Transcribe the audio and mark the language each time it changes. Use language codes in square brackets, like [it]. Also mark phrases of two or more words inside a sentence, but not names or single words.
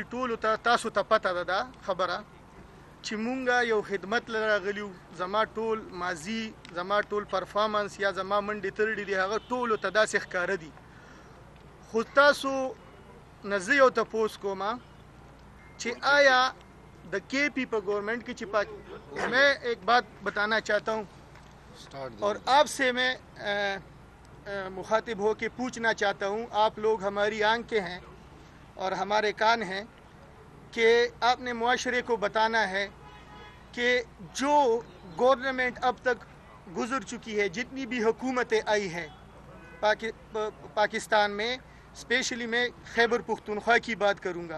[ps] ټول تاسو ته پته ده خبره چې مونږه یو خدمت لراغلیو زما ټول ماضی زما ټول پرفارمنس یا زما منډې ترډې دي هغه ټول ته داسې ښکاره دي خو تاسو نزه یو تپوس کوما چې آیا د کے پی په گورنمنٹ کی چپا [ur] میں ایک بات بتانا چاہتا ہوں اور آپ سے میں مخاطب ہو کے پوچھنا چاہتا ہوں. آپ لوگ ہماری آنکھیں ہیں اور ہمارے کان ہیں کہ آپ نے معاشرے کو بتانا ہے کہ جو گورنمنٹ اب تک گزر چکی ہے جتنی بھی حکومتیں آئی ہیں پاکستان میں اسپیشلی میں خیبر پختونخوا کی بات کروں گا.